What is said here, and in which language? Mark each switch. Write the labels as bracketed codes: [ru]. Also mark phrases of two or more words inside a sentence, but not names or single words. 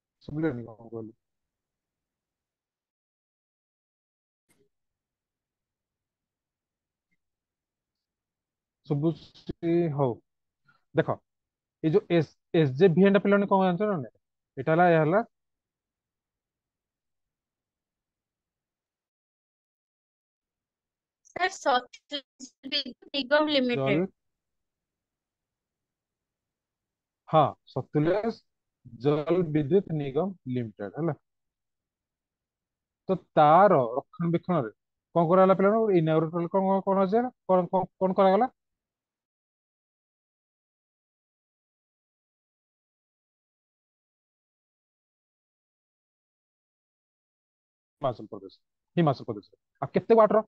[or] ଶୁଭିଲାନି କଣ କହିଲି? ଶୁଭୁଛି? ହଉ ଦେଖ, ଏଇ ଯୋଉ ଏସ୍ ଜେ ଭି ଏଣ୍ଡ ପିଲାମାନେ କଣ ଜାଣିଛ ନା ନାଇଁ? ଏଇଟା ହେଲା, ଏହା ହେଲା [hi] सर सतलुज विद्युत निगम ଜଲ, लिमिटेड। [or] ହଁ ସତଲୁଜ ଜଲ ବିଦ୍ୟୁତ ନିଗମ ଲିମିଟେଡ ହେଲା। ତ ତାର ରକ୍ଷଣାବେକ୍ଷଣରେ କଣ କରାଗଲା ପିଲାମାନେ? ଇନାଗୁରେଟ କଣ କଣ ଅଛି ନା? କଣ କରାଗଲା? ହିମାଚଳ ପ୍ରଦେଶ। ଆଉ କେତେ ୱାଟର?